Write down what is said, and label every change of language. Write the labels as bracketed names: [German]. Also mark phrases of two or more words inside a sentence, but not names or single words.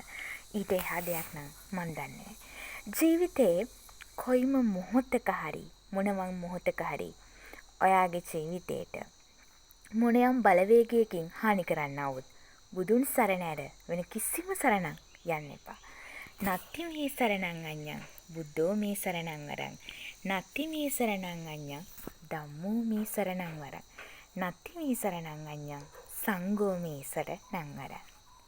[Sinhala] ඊට එහා දෙයක් නම් මන් දන්නේ. ජීවිතේ කොයිම මොහොතක හරි මොනම මොහොතක හරි ඔයාගේ ජීවිතේට මොනියම් බලවේගයකින් හානි කරන්නවුත් බුදුන් සරණ ඇර වෙන කිසිම සරණක් යන්න එපා. [Pali] නත්ති මේ සරණං අඤ්ඤං බුද්ධෝ මේ සරණං වරං. නත්ති මේ සරණං අඤ්ඤං ධම්මෝ මේ සරණං වරං. නත්ති මේ සරණං අඤ්ඤං සංඝෝ මේ සරණං වරං.